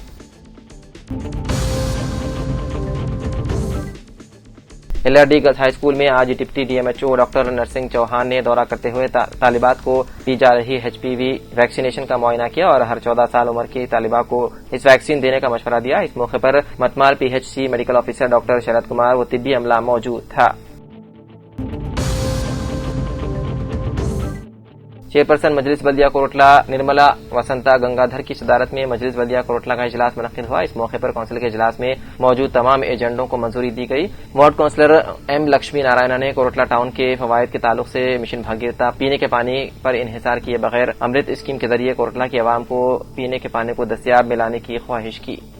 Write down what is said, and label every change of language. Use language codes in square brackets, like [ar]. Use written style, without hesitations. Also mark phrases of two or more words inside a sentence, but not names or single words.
[ur] LRD گرلز ہائی اسکول میں آج ڈپٹی DMHO ڈاکٹر نرسنگ چوہان نے دورہ کرتے ہوئے طالبات کو دی جا رہی HPV ویکسینیشن کا معائنہ کیا اور ہر 14 سال عمر کی طالبہ کو اس ویکسین دینے کا مشورہ دیا۔ اس موقع پر متمال PHC میڈیکل آفیسر ڈاکٹر شرد کمار و طبی عملہ موجود تھا۔ چیئرپرسن مجلس بلدیہ کوٹلہ نرملا وسنتا گنگادھر کی صدارت میں مجلس بلدیہ کوٹلہ کا اجلاس منعقد ہوا۔ اس موقع پر کونسل کے اجلاس میں موجود تمام ایجنڈوں کو منظوری دی گئی۔ وارڈ کونسلر M لکشمی نارائنا نے کوٹلہ ٹاؤن کے فوائد کے تعلق سے مشن بھاگیرتا پینے کے پانی پر انحصار کیے بغیر امرت اسکیم کے ذریعے کوٹلہ کے عوام کو پینے کے پانی کو دستیاب میں لانے کی خواہش کی۔